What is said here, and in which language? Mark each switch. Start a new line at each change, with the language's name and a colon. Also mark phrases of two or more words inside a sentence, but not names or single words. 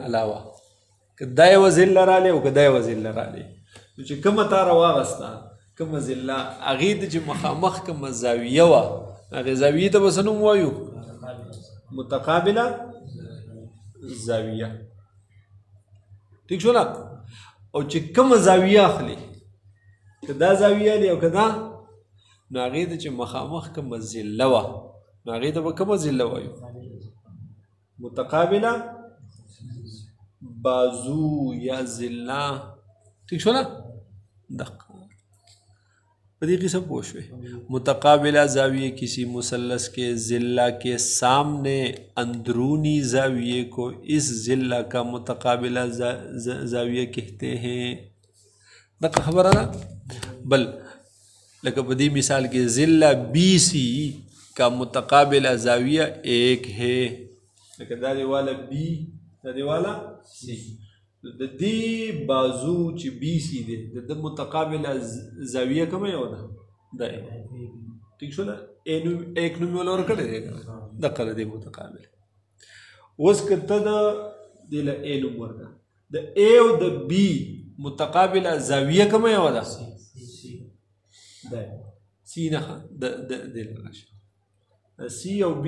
Pashto: علاوه که دا یوه ضله راغلی او که دا یوه ضله راغلی نو چې کومه تا راواغسته کومه ضله هغې ته چې مخامخ کومه زاویه وه هغې زاویې ته به څه نوم وایو متقابله زاویه ټیک شو نه او چې کومه زاویه اخلي که دا زاویه دی او که دا نو هغې ته چې مخامخ کومه ضله وه نو هغې ته به کومه ضله وایو متقابله بازو یا ضله ٹھیک شو نا دقیقا په دې قسم پوه شوې متقابله زاویے کسی
Urdu: مثلث کے ضلع کے سامنے اندرونی زاویے کو اس ضلع کا متقابلہ زاویہ کہتے ہیں
Pashto: دقیقا خبر ہے نا بل لکه په دې مثال کې
Urdu: ضلع بی سی کا متقابلہ زاویہ ایک ہے
Pashto: لکه دا دی والا بی دا دی والا سی د دې بازو چې بی سی دی د متقابله زاویه کومه یو ده دا ٹھیک شو نه ایک نوم یې ورکړی دی دقه دی متقابل اوس که ته د دې له ا نوم ورکړه د ا او د بی متقابله زاویه کومه یو ده دا سی نه د راشه سی او بی